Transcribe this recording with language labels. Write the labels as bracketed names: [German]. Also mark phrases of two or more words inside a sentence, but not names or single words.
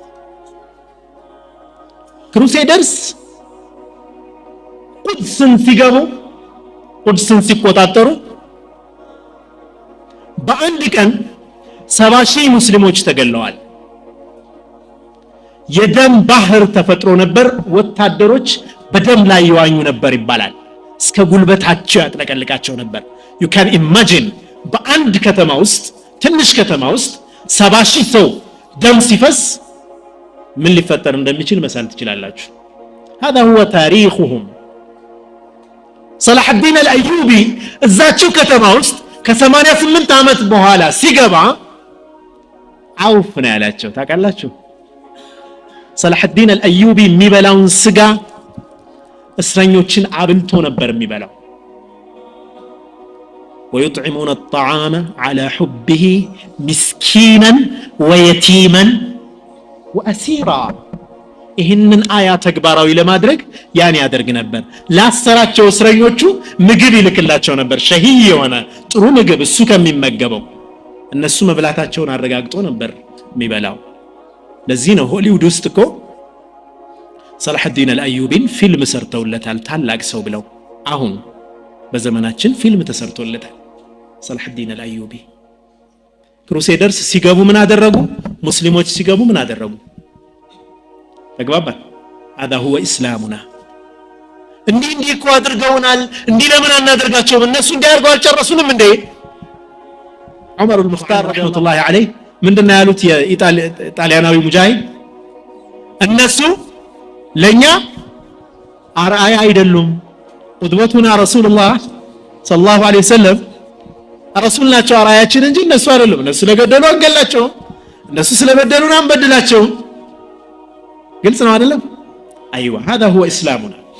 [Amharic] ክሩሴደርስ ቁድስን ሲገቡ ቁድስን ሲቆጣጠሩ በአንድ ቀን 70,000 ሙስሊሞች ተገለዋል የደም ባህር ተፈጥሮ ነበር ወታደሮች በደም ላይ ይዋኙ ነበር ይባላል እስከ ጉልበታቸው ያጥለቀልቃቸው ነበር [English] you can imagine [Amharic] በአንድ ከተማ ውስጥ ትንሽ ከተማ ውስጥ 70,000 ሰው ደም ሲፈስ ምን ሊፈጠር እንደሚችል መሳል ትችላላችሁ [Arabic] هذا هو تاريخهم [Amharic] صلاح الدين الايوبي እዛቸው ከተማ ውስጥ ከ88 ዓመት በኋላ ሲገባ አውፍ ነው ያላቸው ታውቃላችሁ صلاح الدين الايوبي የሚበላውን ስጋ እስረኞችን አብልቶ ነበር የሚበላው [Arabic] ويطعمون الطعام على حبه مسكينا ويتيما واسيرا [Amharic] ይህንን አያ ተግባራዊ ለማድረግ ያን ያደርግ ነበር ላሰራቸው እስረኞቹ ምግብ ይልክላቸው ነበር ሸሂይ የሆነ ጥሩ ምግብ እሱ ከሚመገበው እነሱ መብላታቸውን አረጋግጦ ነበር የሚበላው ለዚህ ነው ሆሊውድ ውስጥ እኮ صلاح الدين الايوبي ፊልም ሰርተውለታል ታላቅ ሰው ብለው አሁን በዘመናችን ፊልም ተሰርቶለታል ሰላሐዲን አልአዩቢ ክሩሴደርስ ሲገቡ ምን አደረጉ ሙስሊሞች ሲገቡ ምን አደረጉ ተግባባን [Arabic] هذا هو اسلامنا [Amharic] እንዲህ እኮ አድርገውናል እንዲህ ለምን አናደርጋቸውም እነሱ እንዲያርጉ አልጨረሱንም እንዴ ዑመር አልሙኽታር [Arabic] رحمة الله عليه [Amharic] ምንድነው ያሉት የጣሊያናዊ ሙጃሂድ እነሱ ለኛ አርአያ አይደሉም [Arabic] قدوتنا رسول الله صلى الله عليه وسلم [Amharic] ረሱል ናቸው አርአያችን እንጂ እነሱ አይደሉም እነሱ ስለገደሉ አንገላቸው እነሱ ስለበደሉን አንበድላቸው ግልጽ ነው አይደለም አይዋ [Arabic] هذا هو اسلامنا